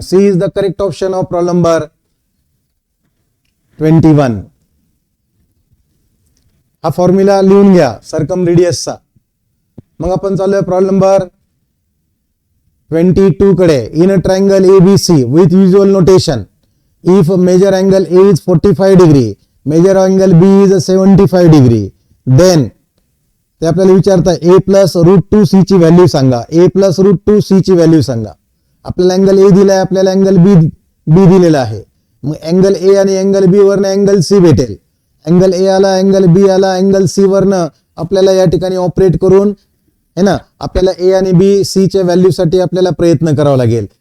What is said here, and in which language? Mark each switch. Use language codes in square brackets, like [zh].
[en] C is the correct option of problem number 21. [mr] हा formula लिहून घ्या सर्कम रेडियसचा. मग आपण चालूया प्रॉब्लेम नंबर 22 कडे. [en] in a triangle ABC with usual notation, if measure angle A is 45 degree, measure angle B is 75 degree, then [mr] ते आपल्याला विचारता A plus √2C ची व्हॅल्यू सांगा. A plus √2C ची व्हॅल्यू सांगा. आपल्याला अँगल A दिलाय, आपल्याला अँगल B दिलेला आहे. मग अँगल A आणि अँगल B वरनं अँगल C भेटेल. अँगल A आला, अँगल B आला, अँगल C वरनं आपल्याला या ठिकाणी ऑपरेट करून है ना, आपल्याला ए आणि बी सी च्या व्हॅल्यू साठी आपल्याला प्रयत्न करावा लागेल.